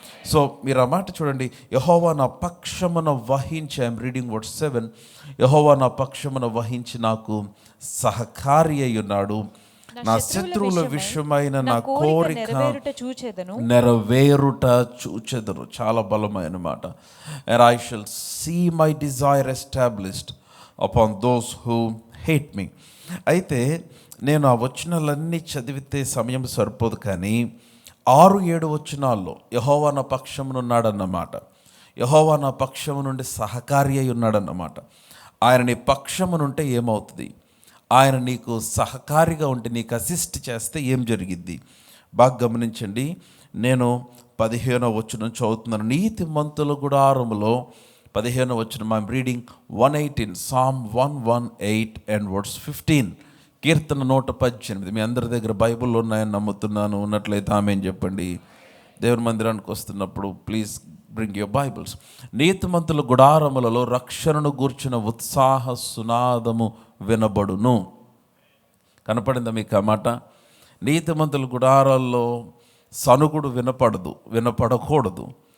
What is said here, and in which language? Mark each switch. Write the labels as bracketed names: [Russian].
[Telugu] So మీరు ఆ మాట చూడండి. యెహోవా నా పక్షమున వహించి, [English] I'm reading word 7. [Telugu] యెహోవా నా పక్షమున వహించి నాకు సహకారి అయి ఉన్నాడు. నా శత్రువుల విషయమైన నా కోరిక నెరవేరుట చూచెదను. చాలా బలమైన మాట. [English] And I shall see my desire established upon those who hate me. [Telugu] అయితే నేను ఆ వచనాలన్నీ చదివితే సమయం సరిపోదు, కానీ 6-7 వచనాల్లో యెహోవా నా పక్షమునున్నాడన్నమాట. యెహోవా నా పక్షము నుండి సహకారి అయి ఉన్నాడన్నమాట. ఆయన నీ పక్షమునుంటే ఏమవుతుంది? ఆయన నీకు సహకారిగా ఉంటే, నీకు అసిస్ట్ చేస్తే ఏం జరిగిద్ది? బాగా గమనించండి. నేను 15వ వచనం చదువుతున్నాను. నీతిమంతుల గుడారములో 15వ వచనం. [English] I'm reading 118, Psalm 118 and verse 15. [Telugu] కీర్తన 118. మీ అందరి దగ్గర బైబిల్లో ఉన్నాయని నమ్ముతున్నాను. ఉన్నట్లయితే ఆమేన్ చెప్పండి. దేవుని మందిరానికి వస్తున్నప్పుడు [English] Please bring your Bibles. [Telugu] నీతిమంతుల గుడారములలో రక్షణను గూర్చిన ఉత్సాహ సునాదము వినబడును. కనపడిందా మీకు ఆ మాట? నీతిమంతుల గుడారాల్లో సనుగుడు వినపడకూడదు.